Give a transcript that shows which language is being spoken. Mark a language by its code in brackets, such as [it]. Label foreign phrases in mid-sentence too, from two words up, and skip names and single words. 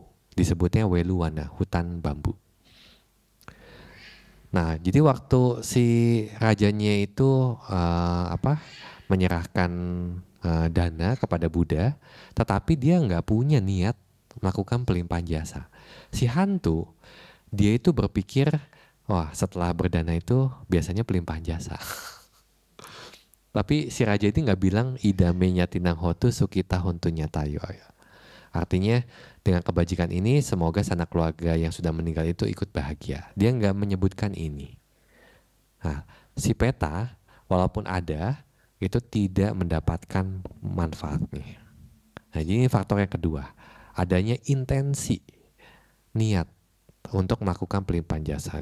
[id] Disebutnya Weluwana, hutan bambu. Nah, jadi waktu si rajanya itu menyerahkan dana kepada Buddha, tetapi dia nggak punya niat melakukan pelimpahan jasa. Si hantu, dia itu berpikir, wah setelah berdana itu biasanya pelimpahan jasa. Tapi si raja itu nggak bilang [pi] idame nyatinang hotu sukita hontunya tayo. [id] Artinya dengan kebajikan ini semoga sanak keluarga yang sudah meninggal itu ikut bahagia. Dia nggak menyebutkan ini. Nah, si peta walaupun ada itu tidak mendapatkan manfaatnya. Nah, ini faktor yang kedua, adanya intensi, niat untuk melakukan pelimpahan jasa.